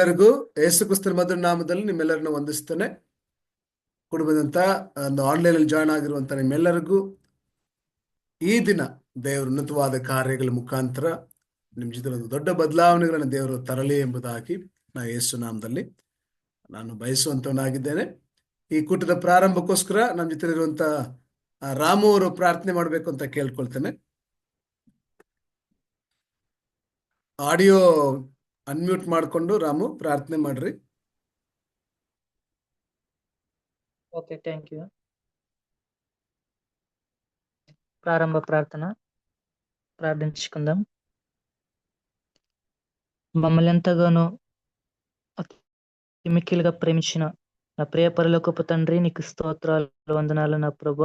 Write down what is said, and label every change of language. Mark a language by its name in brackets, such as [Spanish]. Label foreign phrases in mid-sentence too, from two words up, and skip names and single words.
[Kannada] ಎಲ್ಲರಿಗೂ ಯೇಸು ಕ್ರಿಸ್ತನ ಮಧುರ ನಾಮದಲ್ಲಿ ನಿಮ್ಮೆಲ್ಲರನ್ನು ವಂದಿಸ್ತೇನೆ. ಕುಟುಂಬದಂತ ಒಂದು ಆನ್ಲೈನ್ ಅಲ್ಲಿ ಜಾಯ್ನ್ ಆಗಿರುವಂತ ನಿಮ್ಮೆಲ್ಲರಿಗೂ ಈ ದಿನ ದೇವರು ಉನ್ನತವಾದ ಕಾರ್ಯಗಳ ಮುಖಾಂತರ ನಿಮ್ ಜೊತೆ ಒಂದು ದೊಡ್ಡ ಬದಲಾವಣೆಗಳನ್ನು ದೇವರು ತರಲಿ ಎಂಬುದಾಗಿ ಯೇಸು ನಾಮದಲ್ಲಿ ನಾನು ಬಯಸುವಂತವನಾಗಿದ್ದೇನೆ. ಈ ಕೂಟದ ಪ್ರಾರಂಭಕ್ಕೋಸ್ಕರ ನಮ್ಮ ಜೊತೆ ಇರುವಂತ ರಾಮು ಅವರು ಪ್ರಾರ್ಥನೆ ಮಾಡಬೇಕು ಅಂತ ಕೇಳ್ಕೊಳ್ತೇನೆ. [English] audio unmute [Kannada] ಮಾಡಿಕೊಂಡು ರಾಮು ಪ್ರಾರ್ಥನೆ ಮಾಡ್ರಿ. [English] okay, thank you. [Telugu] ప్రారంభ ప్రార్థన ప్రార్థించుకుందాం. మమ్మల్ని ఎంతగానో మిక్కిలిగా ప్రేమించిన నా ప్రియ పరలోకపు తండ్రి, నీకు స్తోత్రాలు, వందనాలు నా ప్రభువా.